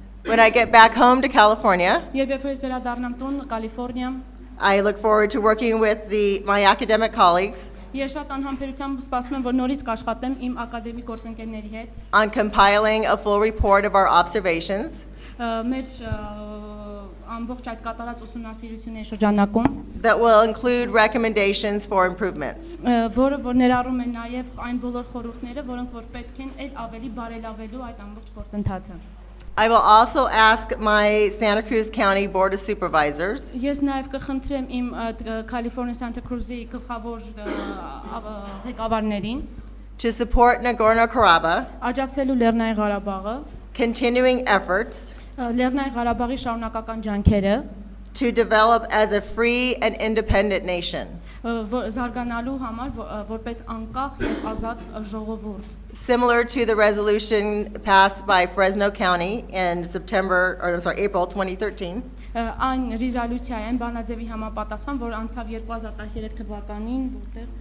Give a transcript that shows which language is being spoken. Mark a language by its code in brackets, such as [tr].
[en] When I get back home to California, [hy] Եվ երբ ես վերադառնամ տուն Կալիֆորնիա, [en] I look forward to working with my academic colleagues [hy] ես շատ անհամբերությամբ սպասում եմ, որ նորից կաշխատեմ իմ ակադեմիկ գործընկերների հետ, [en] on compiling a full report of our observations [hy] մեր ամբողջ այդ կատարած ուսումնասիրությունների շրջանակում, [en] that will include recommendations for improvements. [hy] որը որ ներառում է նաև այն բոլոր խորհուրդները, որոնք որ պետք են այլ ավելի բարելավելու այդ ամբողջ գործընթացը։ [en] I will also ask my Santa Cruz County Board of Supervisors [hy] Ես նաև կխնդրեմ իմ Կալիֆորնիայի Սանտա Կրուզի գլխավոր ղեկավարներին [en] to support Nagorno-Karabakh, [hy] աջակցելու Լեռնային Ղարաբաղը, [en] continuing efforts [hy] Լեռնային Ղարաբաղի շարունակական ջանքերը, [en] to develop as a free and independent nation, [hy] զարգանալու համար որպես անկախ եւ ազատ ժողովուրդ։ [en] similar to the resolution passed by Fresno County in April 2013, [hy] Այն ռեզոլյուցիա է, այն բանաձևի համապատասխան, որ անցավ 2013 թվականին, որտեղ